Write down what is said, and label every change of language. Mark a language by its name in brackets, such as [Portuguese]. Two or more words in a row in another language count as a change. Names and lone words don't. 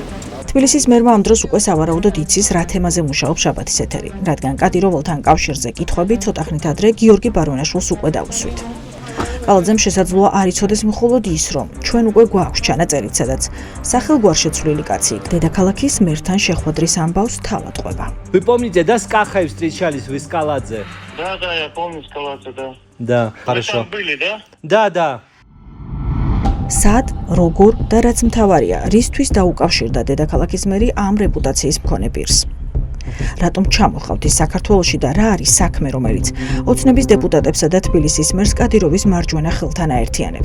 [Georgian] თბილისის მერმა ამ დროს უკვე სავარაუდოდ იცის რა თემაზე მუშაობს შაბათის ეთერი, რადგან კადიროველთან კავშირზე კითხვები ცოტა ხნით ადრე გიორგი ბარვენაშვილს უკვე დაუსვით. კალაძემ შესაძლოა არ იცოდეს მხოლოდ ის, რომ ჩვენ უკვე გვაქვს ჩანაწერით, სადაც სახელგვარში ცვლილი каци დედაქალაქის მერთან შეხვედრის ამბავს თავად ყვება. [Russian] Вы помните, да, с Кахой встречались вы с Каладзе? Да, я помню Скалаца, да. Да, Вы хорошо. там были, да? Да. [Georgian] სად, როგორ და რაც მთავარია, რისთვის დაუკავშირდა დედაქალაქის მერი ამ რეპუტაციის მქონე პირს. რატომ ჩამოხავთ ის საქართველოში და რა არის საქმე, რომელიც ოცნების დეპუტატებსა და თბილისის მერს კადიროვის მარჯვენა ხელთან აერთიანებთ?